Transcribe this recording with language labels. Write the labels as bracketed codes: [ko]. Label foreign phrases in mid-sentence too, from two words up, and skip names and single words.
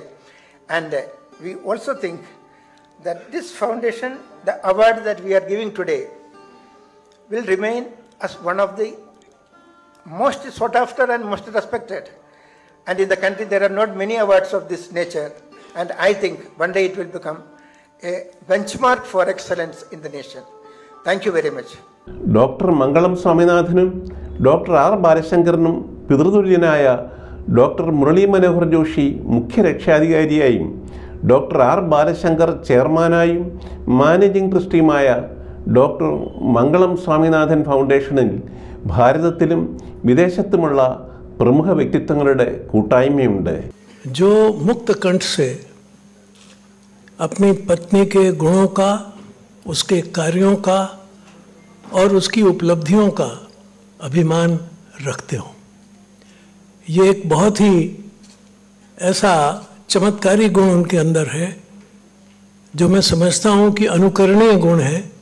[en] And we also think that this foundation, the award that we are giving today, will remain as one of the most sought after and most respected. And in the country there are not many awards of this nature, and I think one day it will become a benchmark for excellence in the nation. Thank you very much. [ml] ഡോക്ടർ മംഗളം സ്വാമിനാഥനും ഡോക്ടർ ആർ ബാലശങ്കറിനും പിതൃതുല്യനായ ഡോക്ടർ മുരളി മനോഹർ ജോഷി മുഖ്യ രക്ഷാധികാരിയായും ഡോക്ടർ ആർ ബാലശങ്കർ ചെയർമാനായും മാനേജിംഗ് ട്രസ്റ്റിയുമായ ഡോക്ടർ മംഗളം സ്വാമിനാഥൻ ഫൗണ്ടേഷനിൽ ഭാരതത്തിലും വിദേശത്തുമുള്ള പ്രമുഖ വ്യക്തിത്വങ്ങളുടെ കൂട്ടായ്മയുണ്ട്. [hi] जो मुक्त कंठ से अपनी पत्नी के गुणों का, उसके कार्यों का और उसकी उपलब्धियों का अभिमान रखते हो. ये एक बहुत ही ऐसा चमत्कारी गुण उनके अंदर है जो मैं समझता हूँ कि अनुकरणीय गुण है.